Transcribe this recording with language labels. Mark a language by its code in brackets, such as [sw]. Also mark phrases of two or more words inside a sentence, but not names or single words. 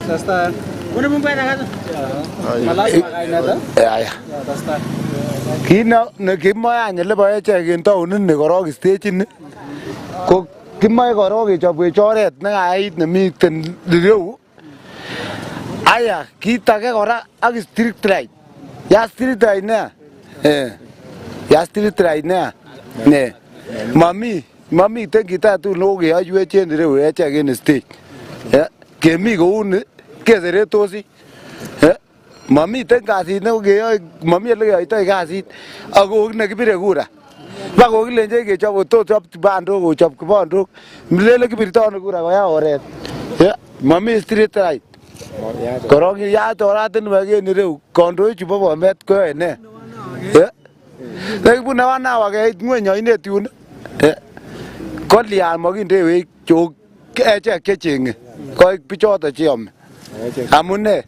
[kln] Kit nekimoe any lebo echek en taonit ni korok stage ni ko kimoe korok kechobwech oret nekait nemiten ireu. Aya kit age kora ak [en] street light. [kln] Ya [en] street light [kln] ne. Ya [en] street light [kln] ne. Mami tenkita tu no keyoywech en ireu echek en stage. Kemi kouni keseretosi. Mamiten kasit nekeyoe, mami ele keyoitoi kasit ako nekibire kura. Bako kilenje kechob tochop bandok kochob kibandok. Milele kibirtoi kura koya oret. Mami [en] street light. [kln] Korong ya oratinwek en ireu kandoik chubo Bomet koyoe ne? Nekibune wanawa keit ngweny oinet yun. Kolyan makindewech chok echek chechenge. Koik bichoto cheyome. Amune?